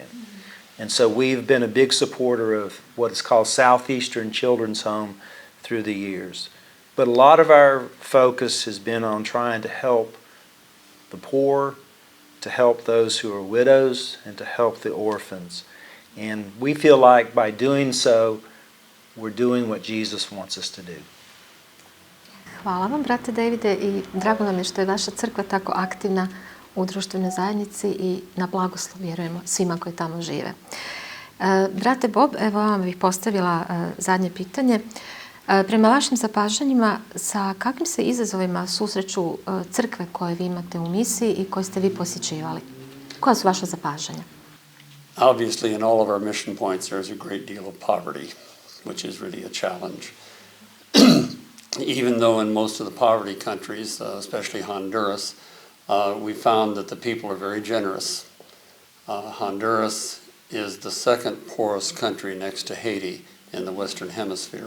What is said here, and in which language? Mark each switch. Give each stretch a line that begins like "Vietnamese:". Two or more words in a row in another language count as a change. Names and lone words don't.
English: And so we've been a big supporter of what is called Southeastern Children's Home through the years. But a lot of our focus has been on trying to help the poor, to help those who are widows, and to help the orphans. And we feel like by doing so, we're doing what Jesus wants us to do.
Bosnian: Hvala vam, brate Davide, i drago nam je što je vaša crkva tako aktivna u društvenoj zajednici i na blagoslov vjerujemo svima koji tamo žive. Brate Bob, evo vam bih postavila zadnje pitanje. Prema vašim zapažanjima, sa kakvim se izazovima susreću crkve koje vi imate u misiji i koje ste vi posjećivali? Koja su vaša zapažanja?
English: Obviously, in all of our mission points, there's a great deal of poverty, which is really a challenge. Even though in most of the poverty countries, especially Honduras, we found that the people are very generous. Honduras is the second poorest country next to Haiti in the Western Hemisphere.